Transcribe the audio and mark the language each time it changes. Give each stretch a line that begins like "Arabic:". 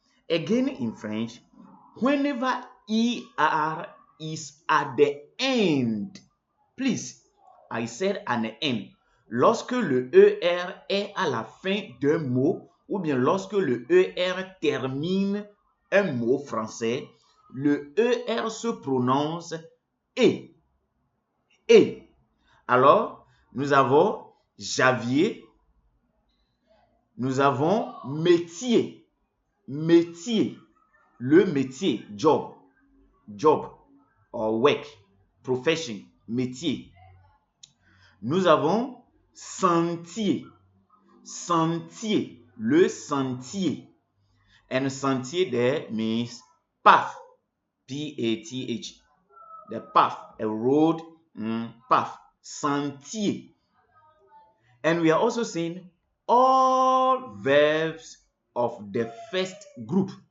English: Again in French, whenever ER is at the end, please, I said at the end.
French: Lorsque le ER est à la fin d'un mot, ou bien lorsque le ER termine un mot français, le ER se prononce E. E. Alors, nous avons Javier, nous avons métier, métier, le métier,
English: job, job, or work, profession,
French: métier. Nous avons sentier, sentier, le sentier.
English: And sentier there means path, P-A-T-H. The path, a road, path, sentier. And we are also saying all verbs of the first group.